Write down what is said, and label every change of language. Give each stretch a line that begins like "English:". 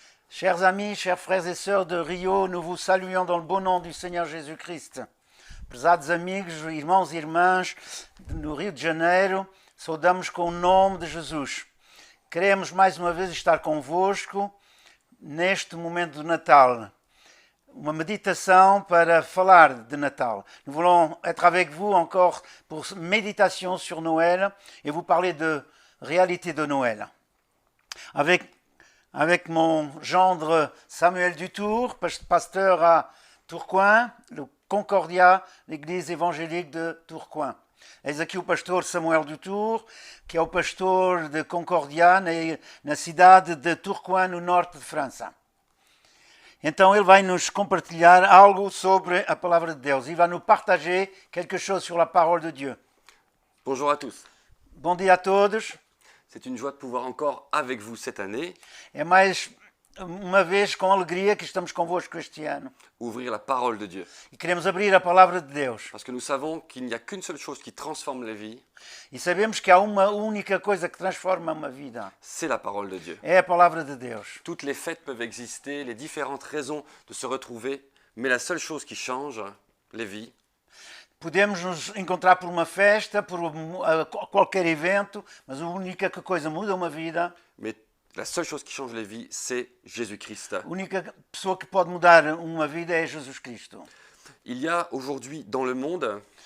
French: Chers amis, chers frères et sœurs de Rio, nous vous saluons dans le beau nom du
Portuguese: Senhor Jesus Cristo. Prezados amigos, irmãos e irmãs no Rio de Janeiro, saudamos com o nome de Jesus. Queremos mais uma vez estar convosco neste momento do Natal. Uma méditation para falar de Natal.
French: Nous voulons être avec vous encore pour méditation sur Noël et vous parler de réalité de Noël. Avec mon gendre Samuel Dutour, pasteur à Tourcoing, le Concordia, l'église évangélique de Tourcoing.
Portuguese: Eis aqui o pastor Samuel Dutour, que é o pastor de Concordia na cidade de Tourcoing, no norte de França. Então ele vai nos compartilhar algo sobre a palavra de Deus.
French: Il va nous partager quelque chose sur la parole de Dieu. Bonjour à tous.
Portuguese: Bom dia a todos.
French: C'est une joie de pouvoir encore avec vous cette année
Portuguese: É mais uma vez com alegria que estamos convosco este ano.
French: ouvrir la parole de Dieu.
Portuguese: E queremos abrir a palavra de Deus.
French: Parce que nous savons qu'il n'y a qu'une seule chose qui transforme la vie,
Portuguese: E sabemos que há uma única coisa que transforma uma vida.
French: c'est la parole de Dieu.
Portuguese: É a palavra de Deus.
French: Toutes les fêtes peuvent exister, les différentes raisons de se retrouver, mais la seule chose qui change les vies,
Portuguese: Podemos nos encontrar por uma festa, por qualquer evento, mas a única coisa que muda uma vida,
French: mais la seule chose qui change les vies, c'est Jésus-Christ.
Portuguese: a única pessoa que pode mudar uma vida é Jesus Cristo.
French: Il y a aujourd'hui dans le monde